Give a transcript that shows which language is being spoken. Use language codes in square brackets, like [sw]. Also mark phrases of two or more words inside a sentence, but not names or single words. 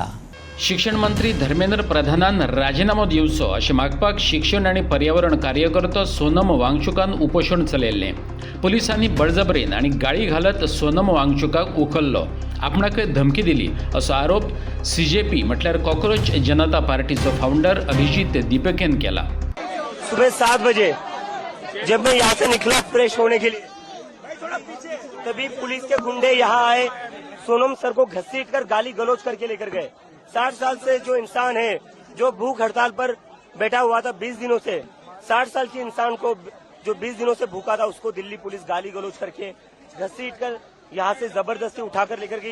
[kok] शिक्षण मंत्री धर्मेंद्र प्रधानान राजीनामो दिवचो अशें मागपाक शिक्षण आनी पर्यावरण कार्यकर्तो सोनम वांगचुकान उपोषण चलयल्लें. पुलिसांनी बळजबरेन आनी गाळी घालत सोनम वांगचुकाक उखल्लो. आपणाक धमकी दिली असो आरोप सीजेपी म्हटल्यार कॉक्रोच जनता पार्टीचो फाउंडर अभिजीत दीपकेन केला. [hi] सुबह 7 बजे जब मैं यहाँ से निकला फ्रेश होने के लिए, तभी पुलिस के गुंडे यहाँ आए, सोनम सर को घसीटकर गाली गलौज करके लेकर गए. 60 साल से जो इंसान है, जो भूख हड़ताल पर बैठा हुआ था 20 दिनों से, 60 साल के इंसान को जो 20 दिनों से भूखा था उसको दिल्ली पुलिस गाली गलौज करके घसीटकर यहाँ से जबरदस्ती उठाकर लेकर गई.